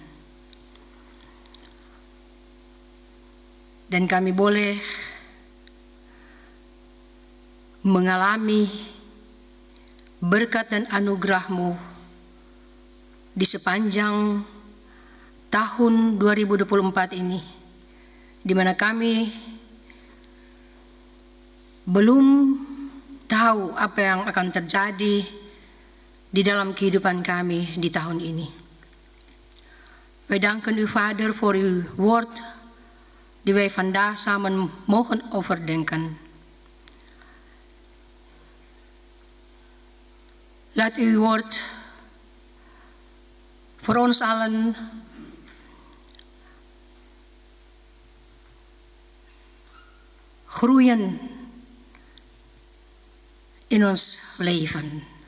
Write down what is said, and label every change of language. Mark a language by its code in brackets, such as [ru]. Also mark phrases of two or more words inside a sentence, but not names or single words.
[id] Dan kami boleh mengalami berkat dan anugerah-Mu di sepanjang tahun 2024 ini, di mana kami belum tahu apa yang akan terjadi di dalam kehidupan kami di tahun ini. [nl] Wij danken u, Vader, voor uw woord die wij vandaag samen mogen overdenken. Laat uw woord voor ons allen groeien in ons leven.